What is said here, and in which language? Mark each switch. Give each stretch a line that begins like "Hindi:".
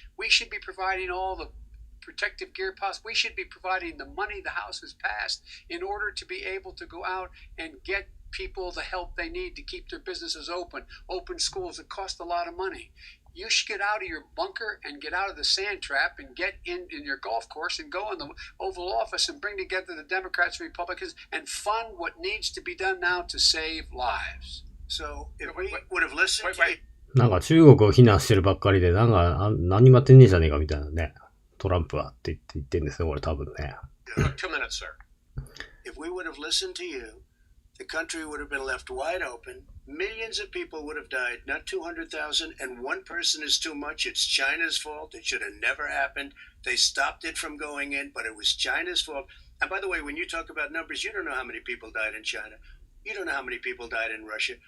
English: We should be providing all the protective gear possible. We should be providing the money the House has passed in order to be able to go out and get people the help they need to keep their businesses open schools that cost a lot of money. You should get out of your bunker and get out of the sand trap and get in your golf course and go in the Oval Office and bring together the Democrats and Republicans and fund what needs to be done now to save lives. So if we would have listened to
Japanese: なんか中国を非難してるばっかりで、なんか何もやってねえじゃねえかみたいなね。トランプはって言ってんですよ、これ多分ね。
English: 2 minutes, sir. if we would have listened to you, the country would have been left wide open. Millions of people would have died, not 200,000, and one person is too much. It's China's fault. It should have never happened. They stopped it from going in, but it was China's fault. And by the way, when you talk about numbers, you don't know how many people died in China. You don't know how many people died in Russia.